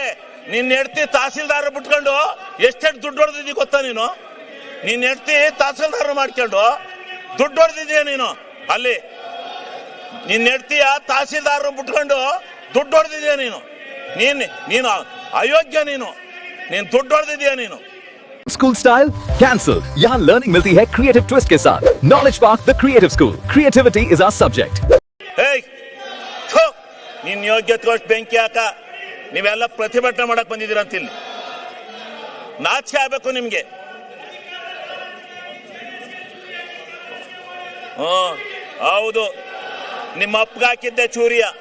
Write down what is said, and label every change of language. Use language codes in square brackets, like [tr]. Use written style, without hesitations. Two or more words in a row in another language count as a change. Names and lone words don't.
[kn] ನಿನ್ನ ಹೆಂಡತಿ ತಹಸೀಲ್ದಾರ್ ಬಿಟ್ಕೊಂಡು ಎಷ್ಟೆಷ್ಟು ದುಡ್ಡು ಹೊಡೆದಿದ್ದಿ ಗೊತ್ತಾ ನೀನು? ನಿನ್ನ ಹೆಂಡತಿ ತಹಸೀಲ್ದಾರ್ ಮಾಡ್ಕೊಂಡು ದುಡ್ಡು ಹೊಡೆದಿದ್ದೀಯ ನೀನು. ಅಲ್ಲಿ ನಿನ್ನ ಹೆಂಡತಿಯ ತಹಸೀಲ್ದಾರ್ ಬಿಟ್ಕೊಂಡು ದುಡ್ಡು ಹೊಡೆದಿದ್ದೀಯ ನೀನು. ನೀನು ಅಯೋಗ್ಯ. ನೀನು ದುಡ್ಡು ಹೊಡೆದಿದ್ದೀಯ ನೀನು. [en] school style cancel. [hi] यहाँ लर्निंग मिलती है [en] creative twist [hi] के साथ। नॉलेज पार्क द क्रिएटिव स्कूल। [en] creativity is our subject. [kn] ನಿನ್ನ ಯೋಗ್ಯತೆ ಬೆಂಕಿ ಹಾಕ. ನೀವೆಲ್ಲ ಪ್ರತಿಭಟನೆ ಮಾಡಕ್ ಬಂದಿದ್ದೀರ ಅಂತ ಇಲ್ಲಿ ನಾಚಿಕೆ ಆಗ್ಬೇಕು ನಿಮ್ಗೆ. ಹೌದು, ನಿಮ್ಮ ಅಪ್ಪಗೆ ಹಾಕಿದ್ದೆ ಚೂರಿಯ.